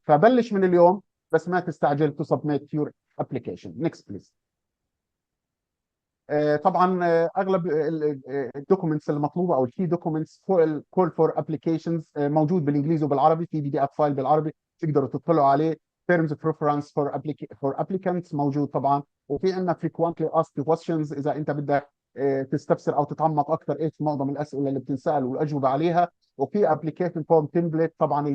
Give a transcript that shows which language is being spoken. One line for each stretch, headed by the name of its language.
Arabic: فبلش من اليوم، بس ما تستعجل
English: to submit your application. next please.
Arabic: طبعا اغلب الدوكيومنتس المطلوبه او الكي دوكيومنتس كول فور ابلكيشنز موجود بالانجليزي وبالعربي، في PDF فايل بالعربي تقدروا تطلعوا عليه.
English: terms of preference for applicants
Arabic: موجود طبعا. وفي عندنا
English: frequently asked questions
Arabic: اذا انت بدك تستفسر او تتعمق اكثر ايش معظم الاسئله اللي بتنسال والاجوبه عليها. وفي
English: application form template
Arabic: طبعا اللي بدك تعبيه بال PDF. طبعا